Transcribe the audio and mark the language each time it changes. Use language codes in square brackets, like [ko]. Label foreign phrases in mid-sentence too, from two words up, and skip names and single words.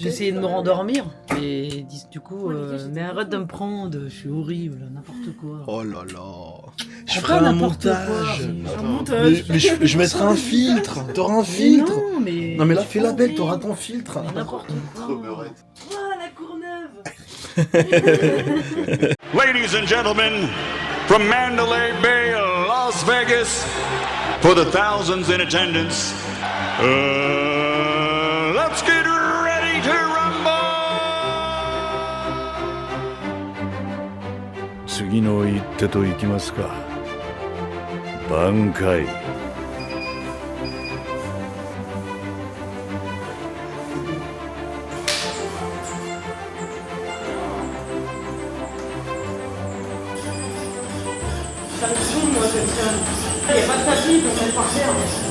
[fr] J'ai essayé de me rendormir, et du coup, mais arrête de me prendre, je suis horrible, n'importe quoi. Oh là là. Je Ah, ferai pas un n'importe montage. quoi. Un montage. Mais je mettrai un filtre. T'auras un filtre. Non, mais. Non mais là, fais la belle, t'auras ton filtre. Mais n'importe quoi. Trop beurette. Ah, la Courneuve. [en] Ladies and gentlemen, from Mandalay Bay, Las Vegas, for the thousands in attendance, let's get ready to rumble! [ja] 次の一手といきますか。挽回。 [fr] Ça me saoule, moi, cette salle. Il n'y a pas de tapis, donc elle par terre.